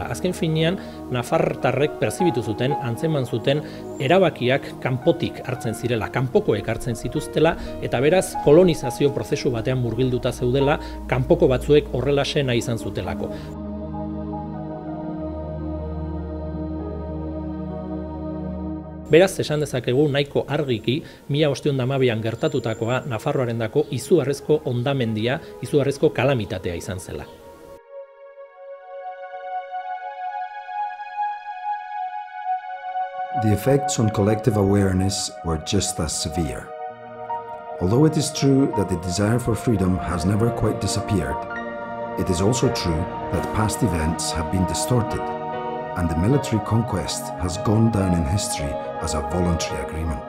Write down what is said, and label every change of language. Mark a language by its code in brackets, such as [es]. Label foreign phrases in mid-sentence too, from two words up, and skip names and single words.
[eu] Azken finean, nafartarrek perzibitu zuten, antzeman zuten, erabakiak kanpotik hartzen zirela, kanpokoek hartzen zituztela, eta beraz kolonizazio prozesu batean murgilduta zeudela, kanpoko batzuek horrelaxe nahi izan zutelako. Beraz, esan dezakegu nahiko argiki 1512an gertatutakoa Nafarroarendako izugarrizko hondamendia, izugarrizko kalamitatea izan zela. [en] The effects on collective awareness were just as severe. Although it is true that the desire for freedom has never quite disappeared, it is also true that past events have been distorted, and the military conquest has gone down in history as a voluntary agreement.